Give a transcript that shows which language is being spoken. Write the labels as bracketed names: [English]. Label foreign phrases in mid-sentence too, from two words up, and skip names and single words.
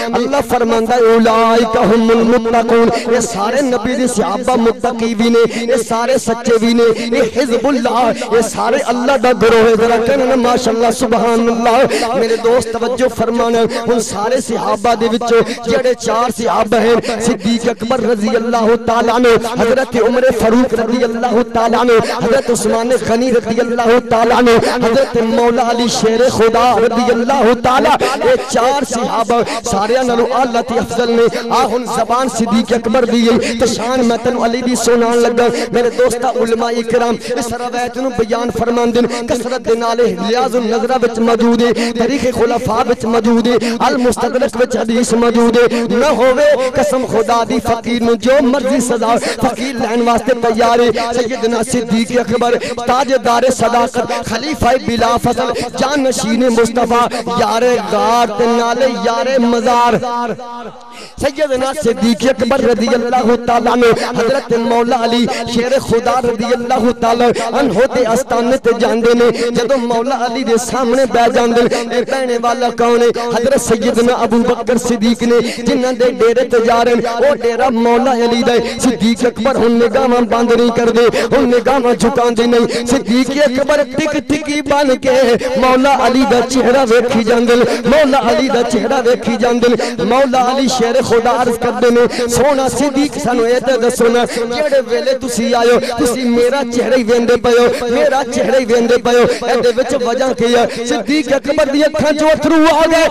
[Punjabi] اللہ فرماندا [Arabic] أولئك هم المتقون, [Punjabi] یہ سارے نبی دے صحابہ متقی بھی نے، یہ سارے سچے بھی نے، یہ حزب اللہ، یہ سارے اللہ دا گروہ ہے. ذرا کہنا [Arabic] ما شاء الله سبحان الله. [Punjabi] میرے دوست توجہ فرمانا، اُن سارے صحابہ دے وچوں جیہڑے چار صحابہ ہیں، صدیق اکبر [Arabic] رضي الله تعالى عنه, [Punjabi] حضرت عمر فاروق [Arabic] رضي الله تعالى عنه, [Punjabi] حضرت عثمان غنی [Arabic] رضي الله تعالى عنه, [Punjabi] حضرت مولا علی شیر خدا [Arabic] رضي الله تعالى, [Punjabi] یہ چار صحابہ سارے نالوں اعلیٰ تے افضل نے. آ ہُن زبان صدیق اکبر دی ہے تے شان میں تینوں علی دی سنان لگا. میرے دوستا علما اکرام اس روایت نوں بیان فرماندے نے، کثرت دے نالے لیاجن نظرہ وچ موجود ہے، تاریخ خلفا وچ موجود ہے، المستدرک وچ حدیث موجود ہے. نہ ہووے قسم خدا دی فقیر نوں جو مرضی سزا فقیر لین واسطے تیار ہے. سیدنا صدیق اکبر تاجدار صداقت خلیفہ بلا فصل جان نشین مصطفیٰ یارِ غار تے نالے یارِ مزار سیدنا صدیق اکبر [Arabic] رضي الله تعالى عنه, [Punjabi] حضرت مولا علی شیر خدا [Arabic] رضي الله تعالى عنه [Punjabi] دے آستانے تے جاندے نے جدوں مولا علی دے سامنے بیٹھ جاندے اے بہنے والا کون ہے حضرت سیدنا ابو بکر صدیق نے جنہاں دے ڈیرے تے جا رہے او ڈیرہ مولا علی دا صدیق اکبر ہُن نگاہاں بند نہیں کردے ہُن نگاہاں جھکاندے نہیں صدیق اکبر ٹک ٹکی بن کے مولا علی دا چہرہ ویکھی جاندے مولا علی دا چہرہ ویکھی جاندے مولا علی شیر خدا عرض کردے نے سوہنا صدیق سانوں اے تے دسو نا جیہڑے ویلے تسی آیو تسی میرا چہرہ ہی ویندے پیو میرا چہرہ ہی ویندے پیو ایدے وچ وجہ کی ہے صدیق اکبر دی اکھاں چوں اتھرو آ گئے